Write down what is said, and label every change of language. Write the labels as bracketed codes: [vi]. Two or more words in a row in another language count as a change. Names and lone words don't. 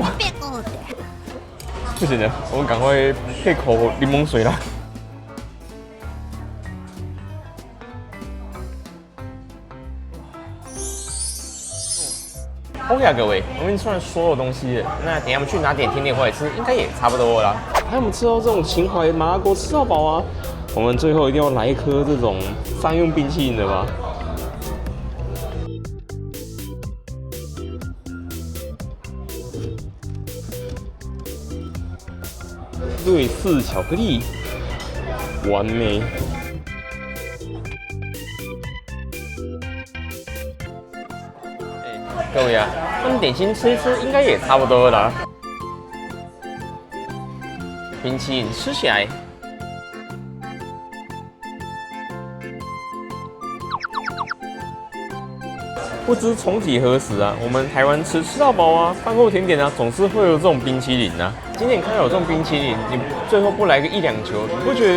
[zh] 不行了，我們趕快配口檸檬水啦。OK 啊，各位，我們吃完所有東西了，那等一下我們去拿點甜點回來吃，應該也差不多了啦。還有我們吃到這種情懷麻辣鍋吃到飽啊，我們最後一定要來一顆這種商用冰淇淋的吧。瑞士巧克力，完美。各位啊，那么点心吃一吃，應該也差不多了啦。冰淇淋吃起來，不知從幾何時啊，我們台灣吃到飽啊，飯後甜點啊，總是會有這種冰淇淋啊。今天看到有這種冰淇淋，你最後不來個一兩球，你不覺得